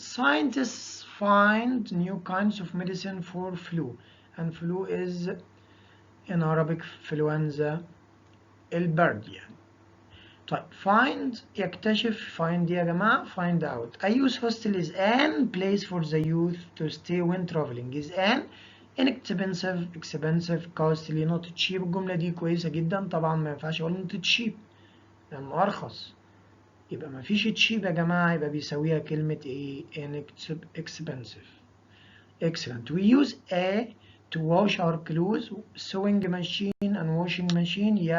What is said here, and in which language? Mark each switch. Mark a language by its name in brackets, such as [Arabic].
[English] Scientists find new kinds of medicine for flu, and flu is in Arabic influenza [Arabic] البرد يعني. طيب find يكتشف find يا جماعة [English] find out. A youth hostel is an place for the youth to stay when traveling. Is an expensive costly not cheap. [Arabic] الجملة دي كويسة جدا. طبعا ما ينفعش اقول [English] not cheap [Arabic] لأنه أرخص، يبقى ما فيش cheap يا جماعة، يبقى بيساويها كلمة ايه expensive. [English] Excellent. We use a to wash our clothes. Sewing machine and washing machine.